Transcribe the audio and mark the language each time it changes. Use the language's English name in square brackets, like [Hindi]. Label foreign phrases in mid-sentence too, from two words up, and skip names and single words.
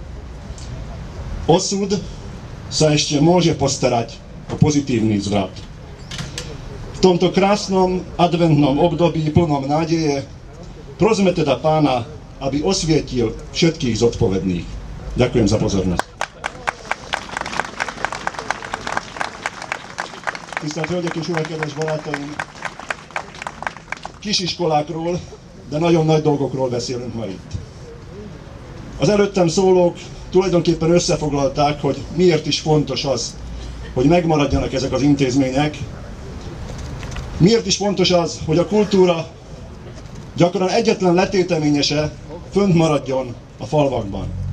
[Slovak] Osud sa ešte môže postarať o pozitívny zvrat. V tomto krásnom adventnom období plnom nádeje prosme teda Pána, aby osvietil všetkých zodpovedných. Ďakujem za pozornosť. [Hungarian] Tisztelt Hölgyek és Urak, kedves barátaim! Kisiskolákról, de nagyon nagy dolgokról beszélünk ma itt. Az előttem szólók tulajdonképpen összefoglalták, hogy miért is fontos az, hogy megmaradjanak ezek az intézmények, miért is fontos az, hogy a kultúra gyakran egyetlen letéteményese fönt maradjon a falvakban.